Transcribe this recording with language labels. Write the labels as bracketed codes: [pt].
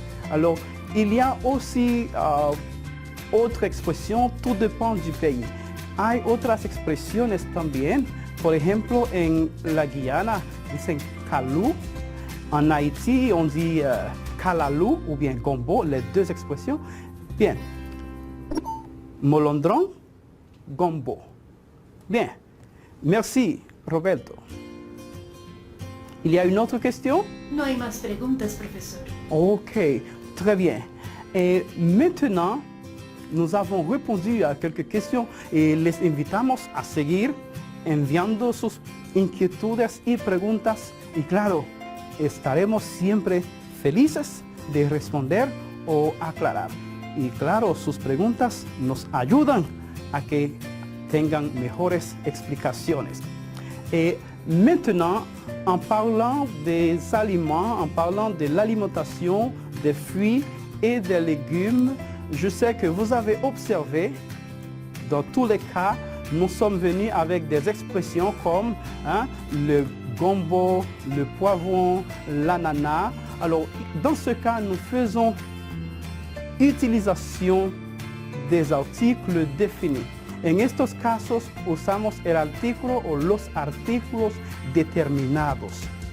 [fr] Alors, il y a aussi [es] otra expresión, [fr] tout dépend du pays. [es] Hay otras expresiones también. Por ejemplo, en la Guyana dicen calou. [fr] En Haïti, on dit calalou ou bien gombo, les deux expressions. Bien. Molondrón, gombo. Bien. Merci, Roberto. Il y a une autre question? [es] No hay más preguntas, profesor. [fr] Ok, très bien. Et maintenant, nous avons répondu à quelques questions et [es] les invitamos a seguir enviando sus inquietudes y preguntas. Y claro, estaremos siempre felices de responder o aclarar. Y claro, sus preguntas nos ayudan a que tengan mejores explicaciones. [fr] Et maintenant, en parlant des aliments, en parlant de l'alimentation des fruits et des légumes, je sais que vous avez observé, dans tous les cas, nous sommes venus avec des expressions comme le gombo, le poivron, l'ananas. Alors, dans ce cas, nous faisons utilisation des articles définis. [es] En estos casos, usamos el artículo o los artículos determinados.